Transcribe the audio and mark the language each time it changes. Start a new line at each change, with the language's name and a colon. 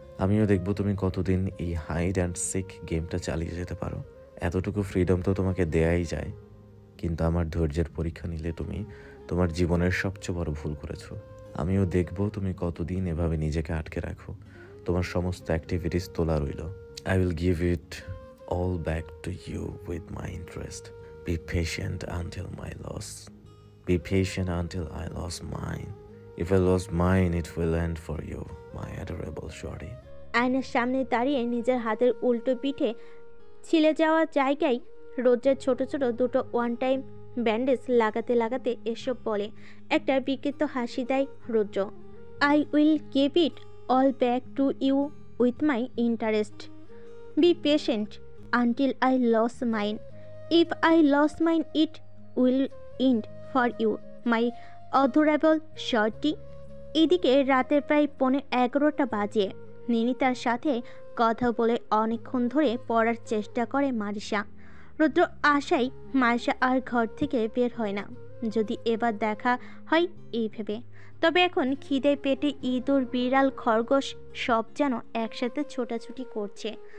Bangla: আমিও দেখব তুমি কতদিন এই হাইড অ্যান্ড সিক গেমটা চালিয়ে যেতে পারো। এতটুকু ফ্রিডম তো তোমাকে দেয়াই যায়, কিন্তু আমার ধৈর্যের পরীক্ষা নিলে তুমি তোমার জীবনের সবচেয়ে বড় ভুল করেছো। আমিও দেখব তুমি কতদিন এভাবে নিজেকে আটকে রাখো। তোমার সমস্ত অ্যাক্টিভিটিস তোলা রইল।
English: I will give it all back to you with my interest. Be patient until my loss. Be patient until I lost mine. If I lost mine, it will end for you, my adorable shorty.
Bangla: আয়নার সামনে দাঁড়িয়ে নিজের হাতের উল্টো পিঠে ছিলে যাওয়া জায়গায় রোদ্রের ছোট ছোট দুটো ওয়ান টাইম ব্যান্ডেজ লাগাতে লাগাতে এসব বলে। একটা বিকৃত হাসি দেয় রুদ্র।
English: I will give it all back to you with my interest. Be patient until I lost mine. If I lost mine, it will end for you, my adorable shorty.
Bangla: এদিকে রাতের প্রায় 11:15 বাজে। নিনিতার সাথে কথা বলে অনেকক্ষণ ধরে পড়ার চেষ্টা করে মারিসা। রুদ্র আশায় মারিসা আর ঘর থেকে বের হয় না, যদি এবার দেখা হয় এই ভেবে। তবে এখন খিদে পেটে ইঁদুর, বিড়াল, খরগোশ সব যেন একসাথে ছোটাছুটি করছে।